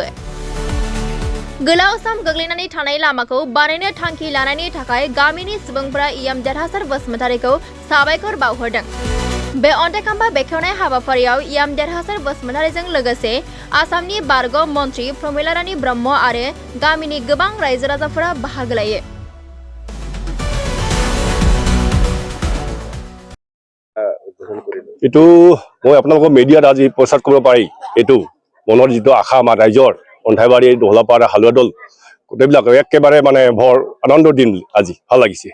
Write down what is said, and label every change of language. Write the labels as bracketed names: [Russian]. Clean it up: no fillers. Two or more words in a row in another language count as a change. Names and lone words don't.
[Bodo] गोलाव सम गोग्लैनानै थानाय लामाखौ बानायनो थांखि लानायनि थाखाय गामिनि सुबुंफोरा इयाम देरहासार बसुमतारिखौ साबायखर बावहरदों। बे अन्थाइ खाम्फा बेखेवनाय हाबाफारियाव इयाम देरहासार बसुमतारिजों लोगोसे आसामनि बारग' मन्त्रि प्रमिला रानी ब्रह्म आरो गामिनि गोबां रायजो राजाफोरा बाहागो लायो। [Assamese] এইটো মই আপোনালোকৰ মিডিয়াত আজি প্ৰচাৰ কৰিব পাৰি এইটো মনৰ যিটো আশা আমাৰ ৰাইজৰ অন্ধাইবাৰী দহলাপাৰা হালুৱাদল গোটেইবিলাক একেবাৰে মানে ভৰ আনন্দৰ দিন আজি ভাল লাগিছে।